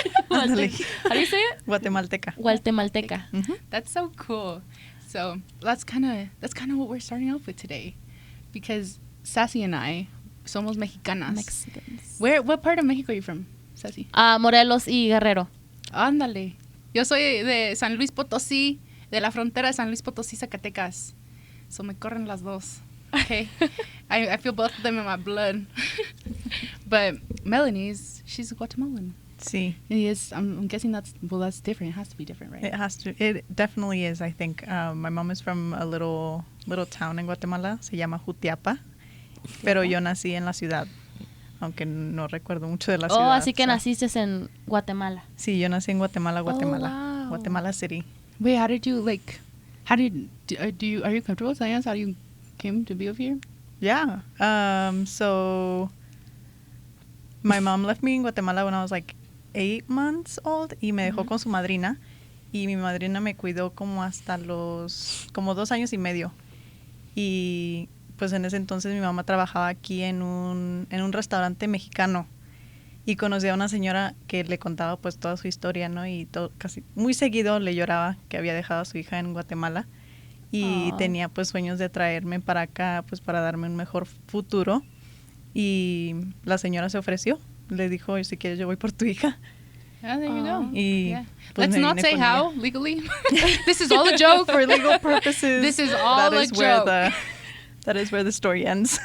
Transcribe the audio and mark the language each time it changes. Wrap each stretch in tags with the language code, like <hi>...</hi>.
<en>How do you say it?</en> <es>Guatemalteca. Guatemalteca. Mm-hmm.</es> <en>That's so cool. So that's kind of what we're starting off with today, because Sassy and I</en> <es>somos mexicanas.</es> <en>Mexicans. What part of Mexico are you from, Sassy?</en> <es>Morelos y Guerrero. Ándale. Yo soy de San Luis Potosí, de la frontera de San Luis Potosí, Zacatecas. So me corren las dos. Okay.</es> <en>I feel both of them in my blood. But Melanie's, she's Guatemalan.</en> <es>Sí.</es> <en>Yes, I'm guessing that's different. It has to be different, right? It definitely is, I think. My mom is from a little town in Guatemala.</en> <es>Se llama Jutiapa. Pero yo nací en la ciudad. Aunque no recuerdo mucho de la ciudad. Oh, así que naciste en Guatemala. Sí, yo nací en Guatemala.</es> <en>Oh, wow. Guatemala City. Wait, are you comfortable telling us how you came to be over here? Yeah. So my mom left me in Guatemala when I was like 8 months old</en> <es>y me dejó con su madrina, y mi madrina me cuidó como hasta como 2 años y medio. Y pues en ese entonces mi mamá trabajaba aquí en un restaurante mexicano, y conocí a una señora que le contaba pues toda su historia, ¿no? Y casi muy seguido le lloraba que había dejado a su hija en Guatemala. Y tenía pues sueños de traerme para acá pues para darme un mejor futuro, y la señora se ofreció, le dijo, si quieres yo voy por tu hija.</es> <en>Oh, there you go.</en> <es>Y</es> <en>yeah.</en> <es>pues</es> <en>Let's not say how legally. This is all a joke. For legal purposes. This is all a joke. That is where the story ends.</en>